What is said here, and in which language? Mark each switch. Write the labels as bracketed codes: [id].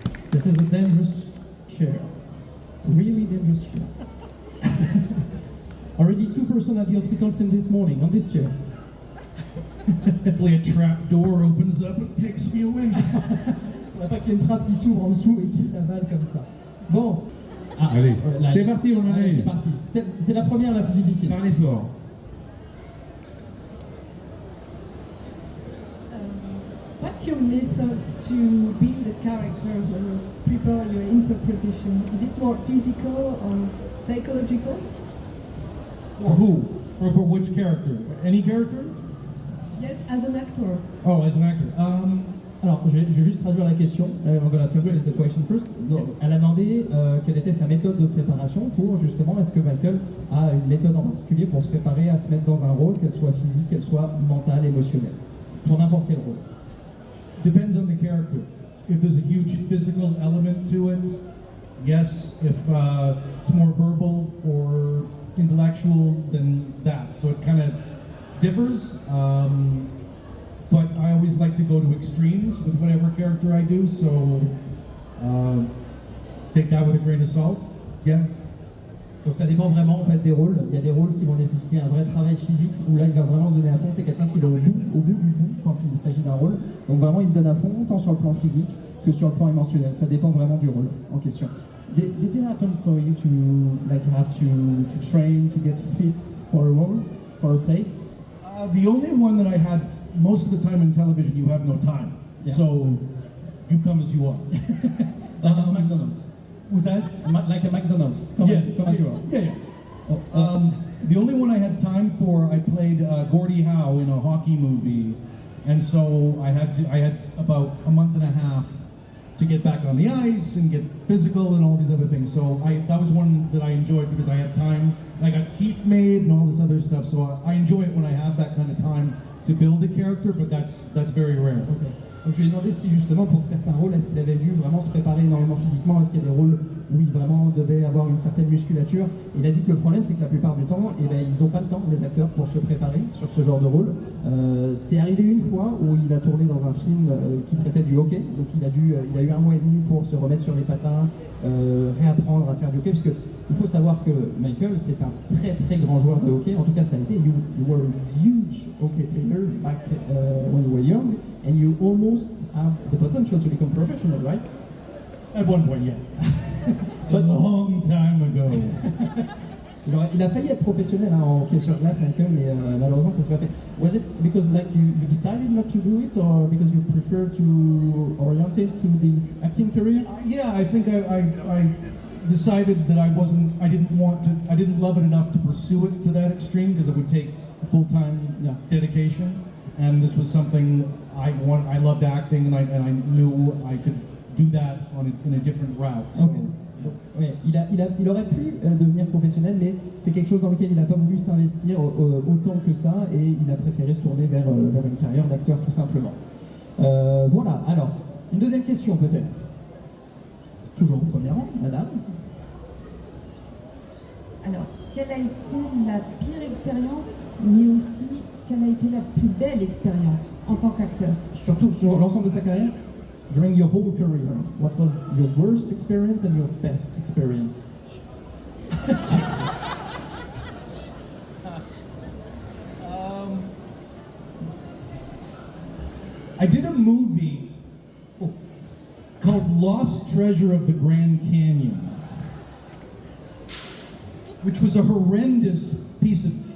[en] This is a dangerous chair. Really dangerous chair. Already 2 persons at the hospital since this morning on this chair. Hopefully a trap door opens up and takes me away. [fr] On n'a pas qu'il y ait une trappe qui s'ouvre en dessous et qui avale comme ça. Bon. Ah, allez, c'est parti, on en allez, est. c'est parti. C'est la première la plus difficile. Parlez fort. [en] What's your method to build a character when you prepare your interpretation? Is it more physical or psychological? For who? For which character? Any character? Yes, as an actor. Oh, as an actor. [fr] Alors, je vais juste traduire la question. [en] I'm gonna translate the question first. [fr] Donc, elle a demandé quelle était sa méthode de préparation pour justement, est-ce que Michael a une méthode en particulier pour se préparer à se mettre dans un rôle, qu'elle soit physique, qu'elle soit mentale, émotionnelle, pour n'importe quel rôle. [en] Depends on the character. If there's a huge physical element to it, yes. If it's more verbal or intellectual, then that. So it kind of differs. But I always like to go to extremes with whatever character I do. So take that with a grain of salt. Yeah. [fr] Donc ça dépend vraiment en fait des rôles. Il y a des rôles qui vont nécessiter un vrai travail physique où là il va vraiment se donner à fond. C'est quelqu'un qui est au bout du bout quand il s'agit d'un rôle. Donc vraiment il se donne à fond tant sur le plan physique que sur le plan émotionnel. Ça dépend vraiment du rôle en question. [en] Did it happen for you to like have to train to get fit for a role, for a play? The only one that I had, most of the time in television you have no time. Yeah. So you come as you are. Like a McDonald's. Was that? Like a McDonald's. Come as you are. Yeah. The only one I had time for, I played Gordie Howe in a hockey movie, and so I had about a month and a half to get back on the ice and get physical and all these other things. So that was one that I enjoyed because I had time. I got teeth made and all this other stuff. So I enjoy it when I have that kind of time to build a character, but that's very rare. Okay. [fr] Donc je lui ai demandé si justement pour certains rôles, est-ce qu'il avait dû vraiment se préparer énormément physiquement, est-ce qu'il y a des rôles où il vraiment devait avoir une certaine musculature. Il a dit que le problème c'est que la plupart du temps, ils n'ont pas le temps, les acteurs, pour se préparer sur ce genre de rôle. C'est arrivé une fois où il a tourné dans un film qui traitait du hockey, donc il a eu 1 mois et demi pour se remettre sur les patins, réapprendre à faire du hockey, parce que il faut savoir que Michael, c'est un très très grand joueur de hockey. En tout cas, ça a été. [en] You were a huge hockey player back when you were young, and you almost have the potential to become professional, right? At one point, yeah. A long time ago. [fr] Il a failli être professionnel en hockey sur glace, Michael, mais malheureusement, ça s'est pas fait. [en] Was it because like you decided not to do it, or because you prefer to orientate to the acting career? Yeah, I think I decided that I didn't love it enough to pursue it to that extreme because it would take full-time dedication, and this was something I loved acting, and I knew I could do that in a different route. So. Okay. [fr] Ouais, il aurait pu devenir professionnel, mais c'est quelque chose dans lequel il n'a pas voulu s'investir autant que ça, et il a préféré se tourner vers une carrière d'acteur tout simplement. Voilà, alors, une deuxième question peut-être. Toujours au premier rang, madame. Alors, quelle a été la pire expérience, mais aussi quelle a été la plus belle expérience en tant qu'acteur? Surtout sur l'ensemble de sa carrière? [en] During your whole career, what was your worst experience and your best experience? I did a movie called Lost Treasure of the Grand Canyon, which was a horrendous piece of...